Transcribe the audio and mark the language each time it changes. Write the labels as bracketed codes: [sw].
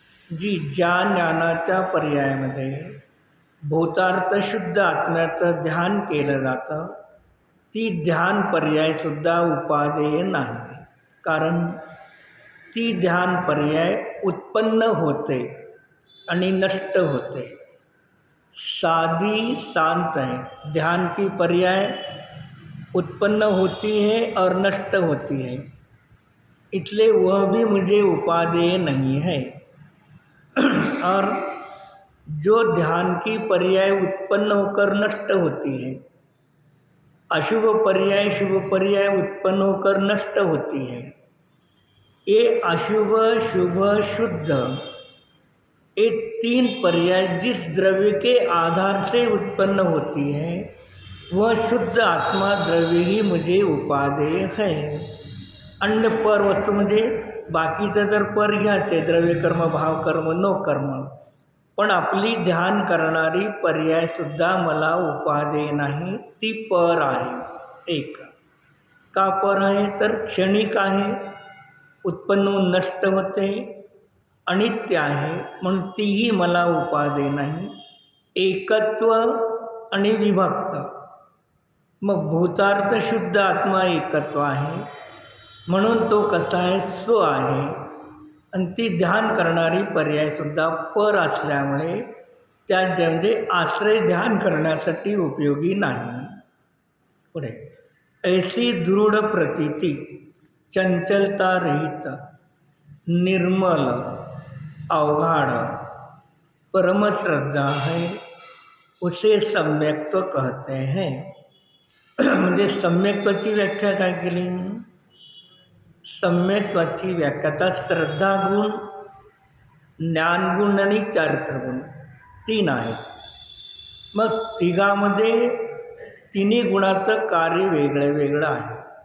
[mr] जी ज्या ज्ञानाच्या पर्यायामध्ये भूतार्थ शुद्ध आत्म्याचं ध्यान केलं जातं ती ध्यान पर्यायसुद्धा उपादेय नाही. कारण ती ध्यान पर्याय उत्पन्न होते आणि नष्ट होते. [hi] साधी शांत है ध्यान की पर्याय उत्पन्न होती है और नष्ट होती है, इसलिए वह भी मुझे उपादेय नहीं है. और जो ध्यान की पर्याय उत्पन्न होकर नष्ट होती है, अशुभ पर्याय शुभ पर्याय उत्पन्न होकर नष्ट होती है, ये अशुभ शुभ शुद्ध, ये 3 पर्याय जिस द्रव्य के आधार से उत्पन्न होती है वह शुद्ध आत्मा द्रव्य ही मुझे उपादेय है. [mr] अन्य पर वस्तू म्हणजे बाकीचं जर पर घ्यायचे, द्रव्यकर्म, भावकर्म, नो कर्म, पण आपली ध्यान करणारी पर्यायसुद्धा मला उपादेय नाही, ती पर आहे. एक का पर आहे? तर क्षणिक आहे, उत्पन्न होऊन नष्ट होते, अनित्य आहे, म्हणून तीही मला उपादेय नाही. एकत्व आणि विभक्त. मग भूतार्थ शुद्ध आत्मा एकत्व आहे, म्हणून तो कसा आहे? स्व आहे. आणि ती ध्यान करणारी पर्यायसुद्धा पर असल्यामुळे त्या म्हणजे आश्रय ध्यान करण्यासाठी उपयोगी नाही. पुढे [hi] ऐसी दृढ़ प्रतीति चंचलता रहित निर्मल अवगाढ़ परम श्रद्धा है, उसे सम्यक्त्व कहते हैं. [mr] म्हणजे सम्यक्त्वाची व्याख्या काय केली? सम्यक्त्वाची व्याख्या तर श्रद्धागुण, ज्ञानगुण आणि चारित्र्यगुण 3 आहेत. मग तिघामध्ये तिन्ही गुणाचं कार्य वेगळं वेगळं आहे.